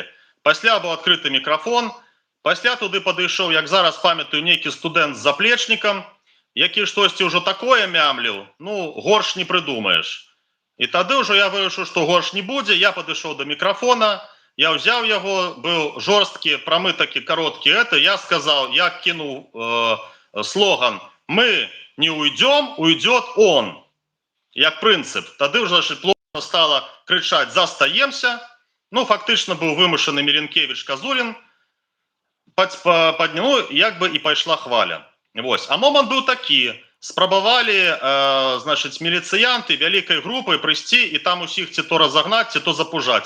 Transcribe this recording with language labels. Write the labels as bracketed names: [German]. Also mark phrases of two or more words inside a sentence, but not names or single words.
[Belarusian] Пасля быў адкрыты мікрафон, пасля туды падышоў, як зараз памятаю, нейкі студэнт з заплечнікам, які штосьці ўжо такое мямліў, ну, горш не прыдумаеш. І тады ўжо я вырашыў, што горш не будзе, я падышоў да мікрафона, я ўзяў яго, быў жорсткі, прамы такі кароткі я сказаў, я кінуў слоган [Russian] «Мы не уйдем, уйдет он», [Belarusian] як прынцып. Тады ўжо плотна стала крычаць «Застаемся». Ну, фактычна быў вымушаны Меленкевіч, Казулін, падняў, як бы і пайшла хваля. Вось. А момант быў такі. Спрабавалі, значыць, міліцыянты вялікай групай прыйсці і там усіх ці то разагнаць, ці то запужаць.